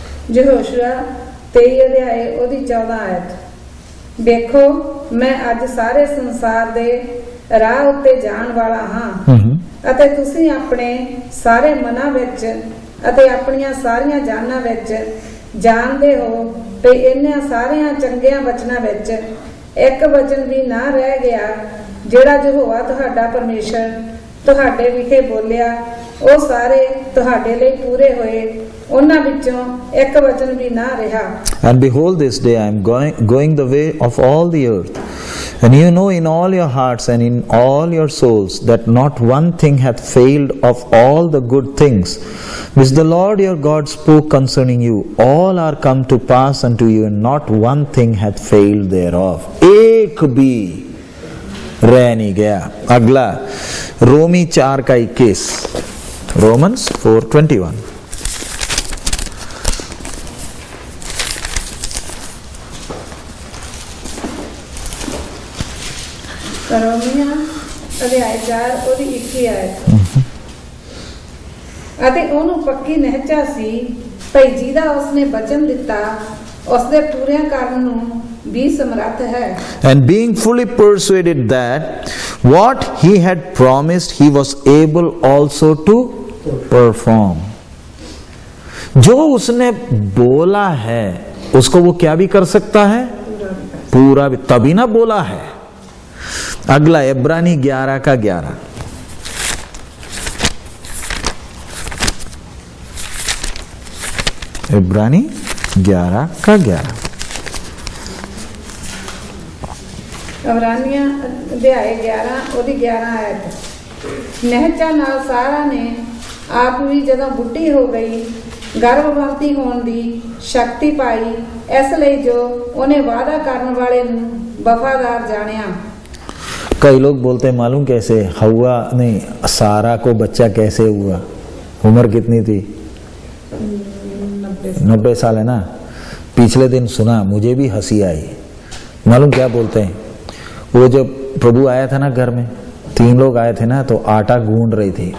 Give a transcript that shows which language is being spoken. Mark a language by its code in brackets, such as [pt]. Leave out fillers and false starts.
[pa] यहोशू 23 अध्याय ਉਹਦੀ 14 ਆਇਤ। ਦੇਖੋ ਮੈਂ ਅੱਜ ਸਾਰੇ ਸੰਸਾਰ ਦੇ ਰਾਹ ਉੱਤੇ ਜਾਣ ਵਾਲਾ ਹਾਂ ਅਤੇ ਤੁਸੀਂ ਆਪਣੇ ਸਾਰੇ ਮਨਾਂ ਵਿੱਚ ਅਤੇ ਆਪਣੀਆਂ ਸਾਰੀਆਂ ਜਾਨਾਂ ਵਿੱਚ ਜਾਣਦੇ ਹੋ ਕਿ ਇਹਨਾਂ ਸਾਰਿਆਂ ਚੰਗਿਆਂ ਵਚਨਾਂ ਵਿੱਚ ਇੱਕ ਵਚਨ ਵੀ ਨਾ ਰਹਿ ਗਿਆ ਜਿਹੜਾ ਯਹੋਵਾ ਤੁਹਾਡਾ ਪਰਮੇਸ਼ਰ ਤੁਹਾਡੇ ਵਿਖੇ ਬੋਲਿਆ ਉਹ ਸਾਰੇ ਤੁਹਾਡੇ ਲਈ ਪੂਰੇ ਹੋਏ ਉਹਨਾਂ ਵਿੱਚੋਂ ਇੱਕ ਵਚਨ ਵੀ ਨਾ ਰਿਹਾ। [en] And behold, this day I am going the way of all the earth, and you know in all your hearts and in all your souls that not one thing hath failed of all the good things which the Lord your God spoke concerning you. All are come to pass unto you, and not one thing hath failed thereof. [hi] एक भी रह नहीं गया। अगला रोमी 4 का 21, Romans 4:21। [pa] ਰੋਮੀਆਂ ਅਧਿਆਇ 4 ਉਹਦੀ 21 ਆਇਤ। ਅਤੇ ਉਹਨੂੰ ਪੱਕੀ ਨਿਹਚਾ ਸੀ ਭਈ ਜਿਹਦਾ ਉਸਨੇ ਬਚਨ ਦਿੱਤਾ ਉਸਦੇ ਪੂਰਿਆਂ ਕਰਨ ਨੂੰ ਵੀ ਸਮਰੱਥ ਹੈ। [en] And being fully persuaded that what he had promised he was able also to perform. [hi] जो उसने बोला है उसको वो क्या भी कर सकता है? पूरा भी, तभी ना बोला है। अगला इब्रानी 11 का 11। इब्रानी 11 का 11। [pa] ਇਬਰਾਨੀਆਂ ਅਧਿਆਇ 11 ਉਹਦੀ 11 ਆਇਤ। ਨਿਹਚਾ ਨਾਲ ਸਾਰਾ ਨੇ ਆਪ ਵੀ ਜਦੋਂ ਬੁੱਢੀ ਹੋ ਗਈ ਗਰਭਵਤੀ ਹੋਣ ਦੀ ਸ਼ਕਤੀ ਪਾਈ ਇਸ ਲਈ ਜੋ ਉਹਨੇ ਵਾਅਦਾ ਕਰਨ ਵਾਲੇ ਨੂੰ ਵਫਾਦਾਰ ਜਾਣਿਆ। [hi] कई लोग बोलते हैं मालूम कैसे हवा नहीं, सारा को बच्चा कैसे हुआ? उम्र कितनी थी? 90 साल है ना। पिछले दिन सुना, मुझे भी हंसी आई। मालूम क्या बोलते हैं? वो जब प्रभु आया था ना घर में, 3 लोग आए थे ना, तो आटा गूंद रही थी।